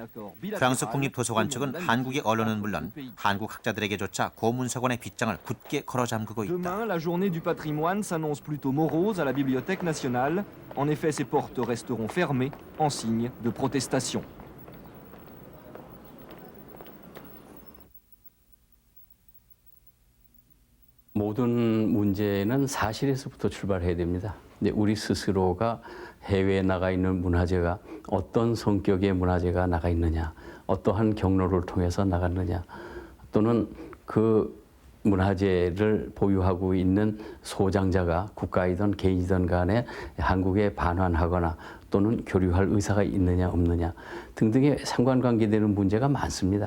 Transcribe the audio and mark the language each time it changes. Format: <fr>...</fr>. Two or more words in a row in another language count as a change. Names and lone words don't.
<ko>프랑스 국립도서관 측은 한국의 언론은 물론 한국 학자들에게조차 고문서관의 빗장을 굳게 걸어 잠그고 있다.</ko> <fr>Demain, la journée du patrimoine s'annonce plutôt morose à la Bibliothèque nationale. En effet, ses portes resteront fermées en signe de protestation.</fr> <ko>모든 문제는 사실에서부터 출발해야 됩니다. 근데 우리 스스로가 해외에 나가 있는 문화재가 어떤 성격의 문화재가 나가 있느냐, 어떠한 경로를 통해서 나갔느냐, 또는 그 문화재를 보유하고 있는 소장자가 국가이든 개인이든 간에 한국에 반환하거나 또는 교류할 의사가 있느냐 없느냐 등등의 상관관계되는 문제가 많습니다.</ko>